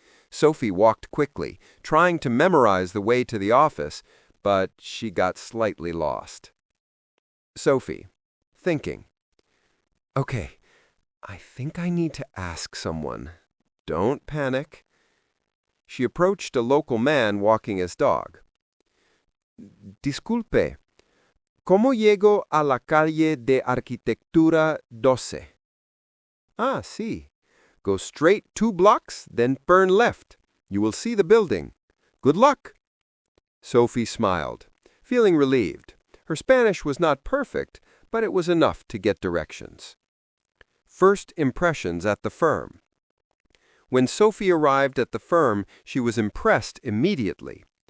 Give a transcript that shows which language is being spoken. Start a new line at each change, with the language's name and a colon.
English: Sophie walked quickly, trying to memorize the way to the office, but she got slightly lost. Sophie, thinking, "Okay, I think I need to ask someone. Don't panic." She approached a local man walking his dog.
Spanish: "Disculpe, ¿Cómo llego a la calle de Arquitectura 12? Ah, sí.
English: Go straight 2 blocks, then turn left. You will see the building. Good luck. Sophie smiled, feeling relieved. Her Spanish was not perfect, but it was enough to get directions. First impressions at the firm. When Sophie arrived at the firm, she was impressed immediately.